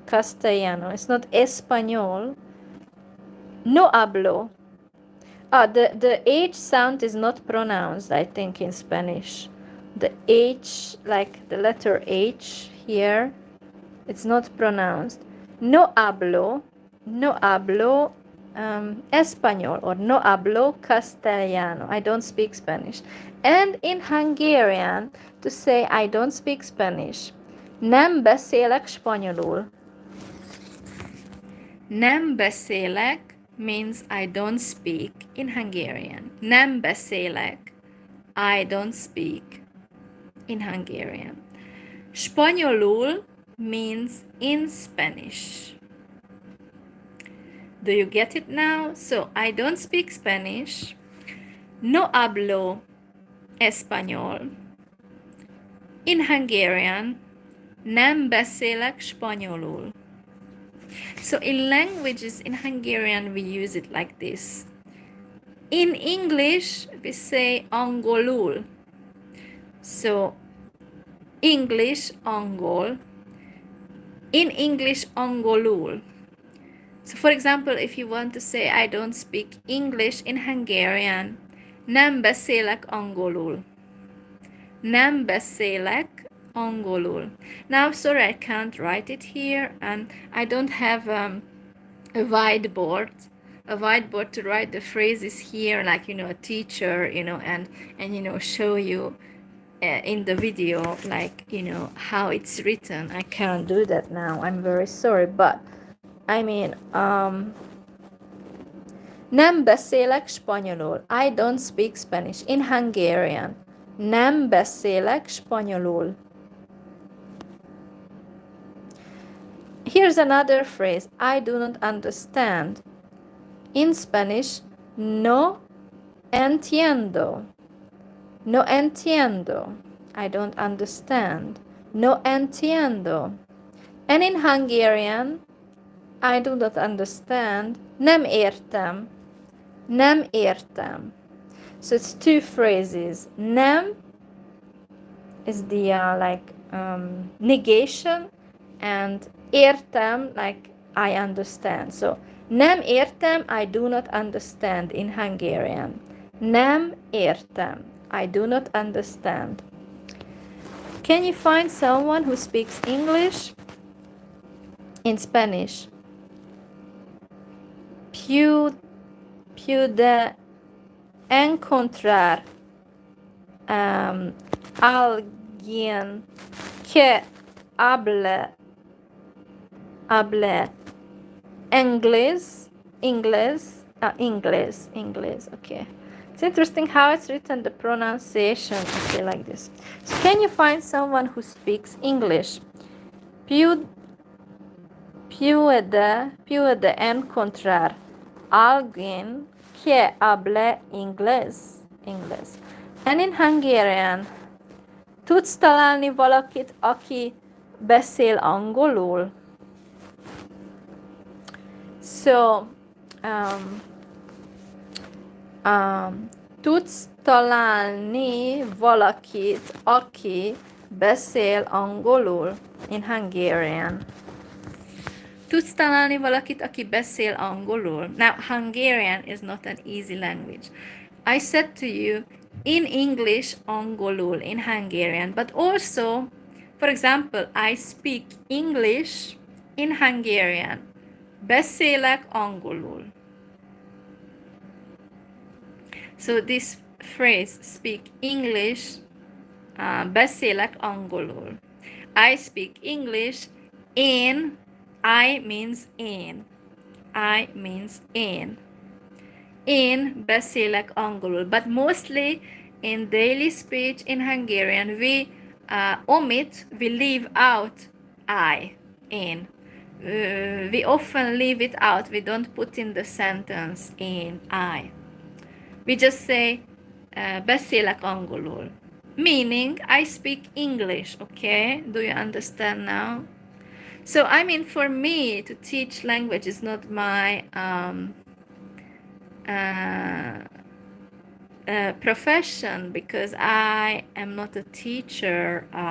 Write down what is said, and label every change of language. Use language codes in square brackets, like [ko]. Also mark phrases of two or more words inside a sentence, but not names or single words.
[en] Castellano. It's not Espanol. [es] No hablo. [en] The H sound is not pronounced, I think, in Spanish. The H, like the letter H here, it's not pronounced. [es] No hablo. No hablo español, or no hablo castellano. [en] I don't speak Spanish. And in Hungarian, to say I don't speak Spanish, [hu] nem beszélek spanyolul. Nem beszélek [en] means I don't speak in Hungarian. [hu] Nem beszélek, [en] I don't speak in Hungarian. Spanyolul means in Spanish. Do you get it now? So I don't speak Spanish. [es] No hablo español. [en] In Hungarian, [hu] nem beszélek spanyolul. [en] So in languages, in Hungarian, we use it like this. In English, we say angolul. So English, angol. In English, angolul. So for example, if you want to say I don't speak English in Hungarian, [hu] nem beszélek angolul. Nem beszélek angolul. [en] Now, sorry, I can't write it here, and I don't have a whiteboard to write the phrases here, like, a teacher, and show you in the video, like, how it's written. I can't do that now. I'm very sorry, but I mean, [hu] nem beszélek spanyolul. [en] I don't speak Spanish. In Hungarian, [hu] nem beszélek spanyolul. [en] Here's another phrase. I do not understand. In Spanish, [es] no entiendo. No entiendo. [en] I don't understand. [es] No entiendo. [en] And in Hungarian, I do not understand. [hu] Nem értem. Nem értem. [en] So it's two phrases. Nem is the negation, and értem, like I understand. [hu] So nem értem, [en] I do not understand in Hungarian. [hu] Nem értem, [en] I do not understand. Can you find someone who speaks English? In Spanish, [es] pude encontrar alguien que hable English. [en] Okay, it's interesting how it's written, the pronunciation. Okay, like this. So can you find someone who speaks English? [es] Pude encontrar alguien que hable inglés. [en] And in Hungarian, [hu] tudsz találni valakit, aki beszél angolul? So, tudsz találni valakit, aki beszél angolul? [en] In Hungarian. [hu] Tudsz találni valakit, aki beszél angolul? [en] Now, Hungarian is not an easy language. I said to you, in English, angolul, in Hungarian, but also, for example, I speak English in Hungarian. [hu] Beszélek angolul. [en] So this phrase, speak English, [hu] beszélek angolul. [en] I speak English in, I means in. I means in. In [hu] beszélek angolul. [en] But mostly in daily speech in Hungarian, we we leave out I, in. We often leave it out. We don't put in the sentence in I. We just say [hu] beszélek angolul, [en] meaning I speak English. Okay, do you understand now? So I mean, for me to teach language is not my profession, because I am not a teacher.